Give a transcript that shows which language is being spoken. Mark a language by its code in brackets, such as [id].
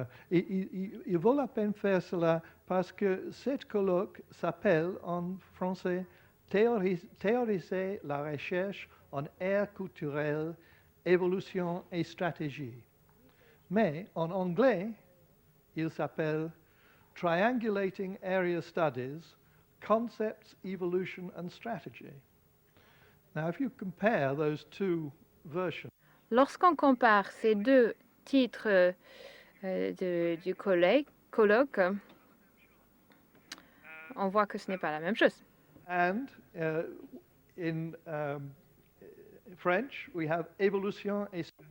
[fr] il vaut la peine de faire cela parce que cette colloque s'appelle en français « Théoriser la recherche en ère culturelle, évolution et stratégie ». Mais en anglais, il s'appelle « [en] Triangulating Area Studies, Concepts, Evolution and Strategy ». Now, if you compare those two versions, [fr] lorsqu'on compare ces deux titres du colloque, on voit que ce n'est pas la même chose. [en] And in French, we have [fr] évolution et